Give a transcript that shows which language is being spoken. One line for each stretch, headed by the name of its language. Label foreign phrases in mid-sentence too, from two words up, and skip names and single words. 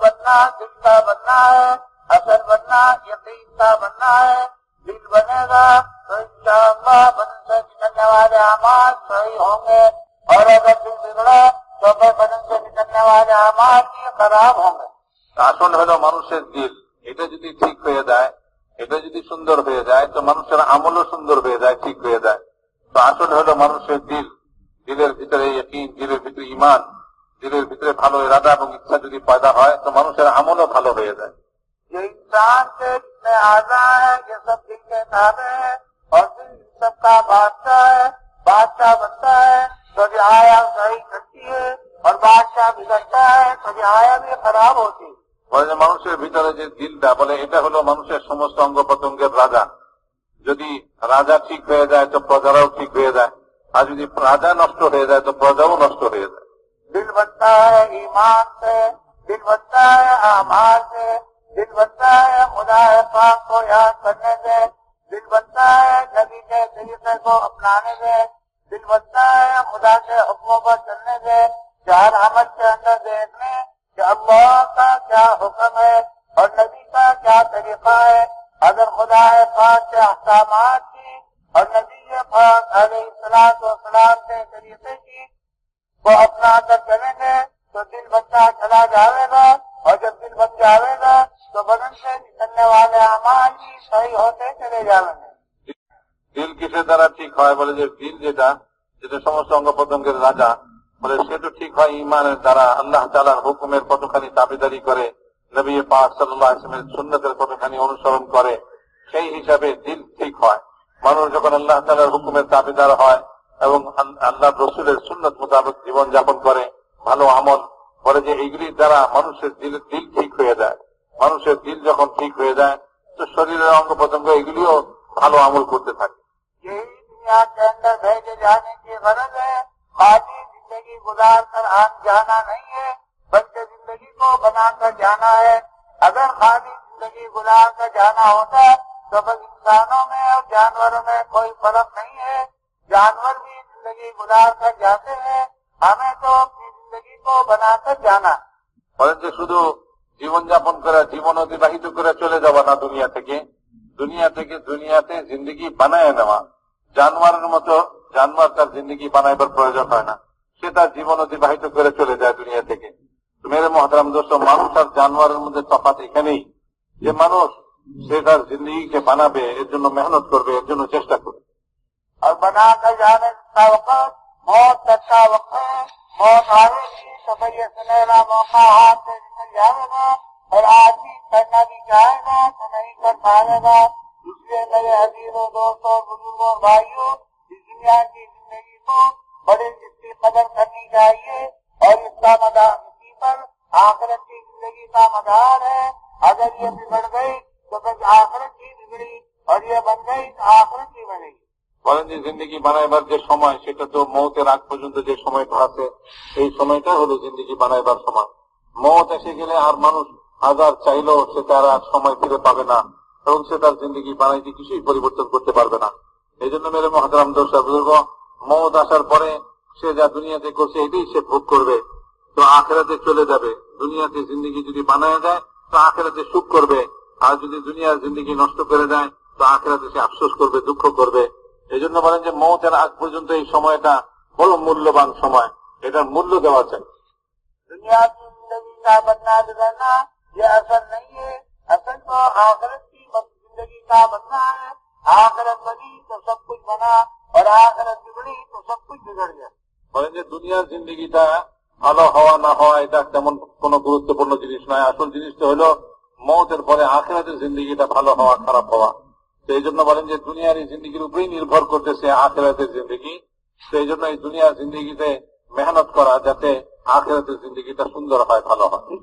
Urdu: بننا دل کا بننا ہے، اصل بننا یقین کا بننا ہے. دل بنے گا تو انشاءاللہ بدن سے نکلنے والے اعمال صحیح ہوں گے، اور اگر دل بگڑا تو پھر بدن سے نکلنے والے اعمال بھی خراب ہوں گے.
Bangla: আসল হলো মানুষের দিল, এটা যদি ঠিক হয়ে যায়, এটা যদি সুন্দর হয়ে যায় তো মানুষের আমলও সুন্দর হয়ে যায়, ঠিক হয়ে যায়. তো আসল হলো মানুষের দিল, দিলের ভিতরে ইয়কিন, দিলের ভিতরে ঈমান, দিলের ভিতরে ভালো ইরাদা এবং ইচ্ছা যদি পয়দা হয় তো মানুষের আমলও ভালো হয়ে যায়.
Urdu: یہ انسان کے جتنے اعضاء ہیں یہ سب دل کے تابع ہے، اور دل سب کا بادشاہ ہے. بادشاہ بنتا ہے تو رعایا صحیح کرتی ہے، اور بادشاہ بگڑتا ہے تو رعایا بھی خراب ہوتی ہے.
Bangla: বলে যে মানুষের ভিতরে যে দিলটা, বলে এটা হলো মানুষের সমস্ত অঙ্গ প্রত্যঙ্গের রাজা. যদি রাজা ঠিক হয়ে যায় তো প্রজারাও ঠিক হয়ে যায়, আর যদি রাজা নষ্ট হয়ে যায় তো প্রজাও নষ্ট হয়ে যায়.
Urdu: دل بنتا ہے ایمان سے، دل بنتا ہے اعمال سے، دل بنتا ہے خدا پاک کو یاد کرنے سے، دل بنتا ہے نبی کے طریقے کو اپنانے سے، دل بنتا ہے خدا کے حکموں پر چلنے سے، ہر عمل کے اندر دیکھنے کہ اللہ کا کیا حکم ہے اور نبی کا کیا طریقہ ہے. اگر خدا پاک کے احکامات کی اور نبی پاک
Arabic: علیہ السلام
Urdu: کے طریقے کی کو اپنا کر چلیں گے تو دل بنتا چلا جاوے گا، اور جب دل بن جاوے گا تو بدن سے نکلنے والے اعمال بھی صحیح ہوتے چلے جائیں گے.
Bangla: দিল কিসের দ্বারা ঠিক হয়? বলে যে দিল যেটা যেটা সমস্ত অঙ্গ প্রত্যঙ্গের রাজা, বলে সেটা ঠিক হয় ঈমানের দ্বারা, আল্লাহ তাআলার হুকুমের কতখানি তাবেদারি করে, নবী পাক
Arabic: صلى الله عليه وسلم
Bangla: সুন্নতের কতখানি অনুসরণ করে, সেই হিসাবে দিল ঠিক হয়. মানুষ যখন আল্লাহ তাআলার হুকুমের তাবেদার হয় এবং আল্লাহ রসুলের সুন্নত মোতাবেক জীবন যাপন করে, ভালো আমল করে, যে এইগুলির দ্বারা মানুষের দিল ঠিক হয়ে যায়. মানুষের দিল যখন ঠিক হয়ে যায় তো শরীরের অঙ্গ প্রত্যঙ্গ এগুলিও ভালো আমল করতে থাকে.
Urdu: یہی دنیا کے اندر بھیجے جانے کی غرض ہے. خالی زندگی گزار کر آن جانا نہیں ہے، بلکہ زندگی کو بنا کر جانا ہے. اگر خالی زندگی گزار کر جانا ہوتا تو بس انسانوں میں اور جانوروں میں کوئی فرق نہیں ہے. جانور بھی زندگی گزار کر جاتے ہیں، ہمیں تو اپنی زندگی کو بنا کر جانا.
Bangla: বলেন যে শুধু জীবনযাপন করে, জীবন অতিবাহিত করে চলে যাওয়া না দুনিয়া থেকে, দুনিয়াতে জিন্দগি বানায় নেওয়া. জানোয়ারের মতো জানোয়ার তার জিন্দগি বানাইবার প্রয়োজন হয় না, সে তার জীবন অতিবাহিত করে চলে যায় দুনিয়া থেকে.
Urdu: میرے محترم دوست,
Bangla: মানুষ আর জানোয়ারের মধ্যে তফাৎ এখানেই যে মানুষ সে তার জিন্দগিকে বানাবে, এর জন্য মেহনত করবে, এর জন্য চেষ্টা করবে.
Urdu: اور بنا کر جانے کا وقت موت کا وقت ہے. موت آئے گی تو پھر یہ سنہرا موقع ہاتھ سے نکل جائے گا، اور آدمی کرنا بھی چاہے گا تو نہیں کر پائے گا. اس لیے میرے عزیزوں، دوستوں، بزرگوں، بھائیوں، اس دنیا کی زندگی کو بڑی اس کی قدر کرنی چاہیے، اور اس کا مدار اسی پر آخرت کی زندگی کا مدار ہے. اگر یہ بگڑ گئی تو پھر آخرت ہی بگڑی، اور یہ بن گئی تو آخرت ہی بنے گی.
Bangla: বলেন যে জিন্দগি বানাইবার যে সময়, সেটা তো মৌতের আগ পর্যন্ত যে সময়টা আছে, এই সময়টা হলো জিন্দগি বানাইবার সময়. মৌত এসে গেলে আর মানুষ হাজার চাইলেও সে তার আর সময় ফিরে পাবে না, এবং সে তার জিন্দগি বানাইতে কিছুই পরিবর্তন করতে পারবে না. এই জন্য
Urdu: میرے محترم دوست بزرگ,
Bangla: মৌত আসার পরে সে যা দুনিয়াতে করছে এটাই সে ভোগ করবে, তো আখেরাতে চলে যাবে. দুনিয়াতে জিন্দগি যদি বানায় যায় তো আখেরাতে সুখ করবে, আর যদি দুনিয়ার জিন্দগি নষ্ট করে দেয় তো আখেরাতে সে আফসোস করবে, দুঃখ করবে. এই জন্য বলেন যে মৌতের আগ পর্যন্ত এই সময়টা বড় মূল্যবান সময়, এটার মূল্য দেওয়া চাই.
Urdu: دنیا کی زندگی کا بننا بگڑنا یہ اصل نہیں ہے، اصل تو آخرت کی زندگی کا بننا ہے. آخرت بنی تو سب کچھ بنا، اور آخرت بگڑی تو سب کچھ بگڑ گیا.
Bangla: বলেন যে দুনিয়ার জিন্দগিটা ভালো হওয়া না হওয়া এটা তেমন কোনো গুরুত্বপূর্ণ জিনিস নয়. আসল জিনিসটা হলো মৌতের পরে আখিরাতের জিন্দগিটা ভালো হওয়া খারাপ হওয়া. সেই জন্য বলেন যে দুনিয়ার এই জিন্দগির উপরেই নির্ভর করতেছে আখিরাতের জিন্দগি. সেই জন্য এই দুনিয়ার জিন্দগিতে মেহনত করা যাতে আখিরাতের জিন্দগিটা সুন্দর হয়, ভালো হয়.